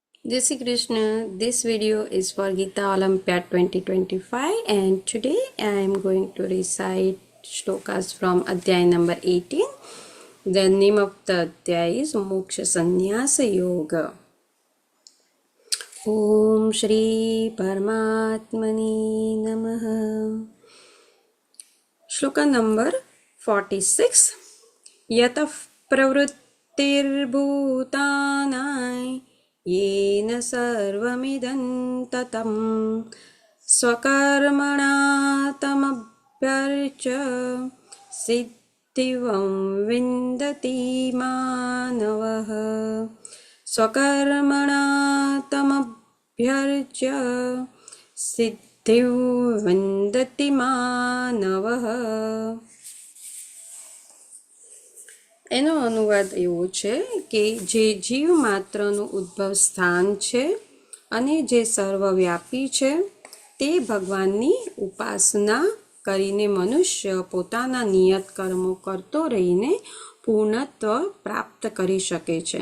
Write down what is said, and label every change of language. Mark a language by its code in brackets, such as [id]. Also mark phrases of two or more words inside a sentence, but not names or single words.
[hi] जय श्री कृष्ण. [en] This video is for Gita Olympiad 2025 and today I am going to recite shlokas from Adhyay number 18. The name of the Adhyay is Moksha Sannyasa Yoga. [sa] ओम श्री परमात्मनि नमः. [en] Shloka number 46. [sa] यतः प्रवृत्तिर्भूतानां येन सर्वमिदं ततं स्वकर्मणा तमभ्यर्च्य सिद्धिं विन्दति मानवः स्वकर्मणा तमभ्यर्च्य सिद्धिं विन्दति मानवः. [gu] એનો અનુવાદ એવો છે કે જે જીવ માત્રનું ઉદ્ભવ સ્થાન છે અને જે સર્વવ્યાપી છે તે ભગવાનની ઉપાસના કરીને મનુષ્ય પોતાના નિયત કર્મો કરતો રહીને પૂર્ણત્વ પ્રાપ્ત કરી શકે છે.